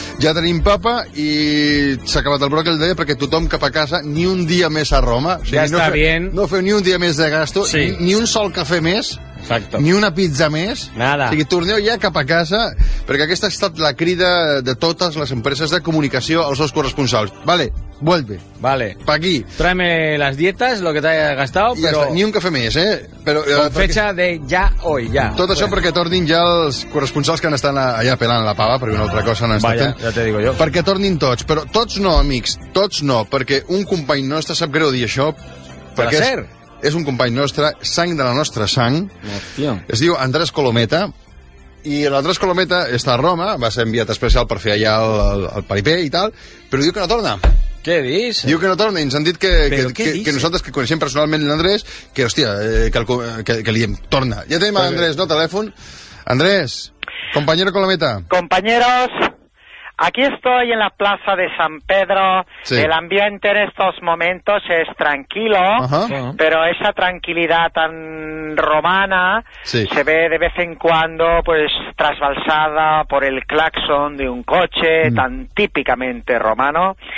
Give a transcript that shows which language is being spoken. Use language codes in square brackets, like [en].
[ca] Ja tenim papa i s'ha acabat el bròquil, deia, perquè tothom cap a casa, ni un dia més a Roma. O sigui, ja està bien. No feu ni un dia més de gasto, sí. Ni un sol cafè més. [es] Exacto. [ca] Ni una pizza més. [es] Nada. [ca] O sigui, torneu ja cap a casa, perquè aquesta ha estat la crida de totes les empreses de comunicació als seus corresponsals. [es] Vale. Vuelve. Vale. Pa' aquí. Tráeme las dietas, lo que te haya gastado, [ca] ja [es] pero... [ca] Ni un café més, eh? [es] Però, con perquè... fecha de ya hoy, ya. [ca] Tot això perquè tornin ja els corresponsals que han estat allà pelant la pava, perquè una altra cosa no està [es] vaya, [ca] fent. [es] Ja te digo yo. [ca] Perquè tornin tots, però tots no, amics, tots no, perquè un company nostre sap greu dir això, perquè és un company nostre, sang de la nostra sang. Hòstia. Es diu Andrés Colometa. I l'Andrés Colometa està a Roma, va ser enviat especial per fer allà el paripé i tal, però diu que no torna. Què dius? Diu que no torna, i ens han dit que nosaltres, que coneixem personalment l'Andrés, que, hòstia, que li diem, torna. Ja tenim l'Andrés, no, telèfon. [es] Andrés, compañero Colometa. Compañeros, aquí estoy en la plaza de San Pedro. Sí. El ambiente en estos momentos es tranquilo, pero esa tranquilidad tan romana se ve de vez en cuando pues trasbalsada por el claxon de un coche tan típicamente romano.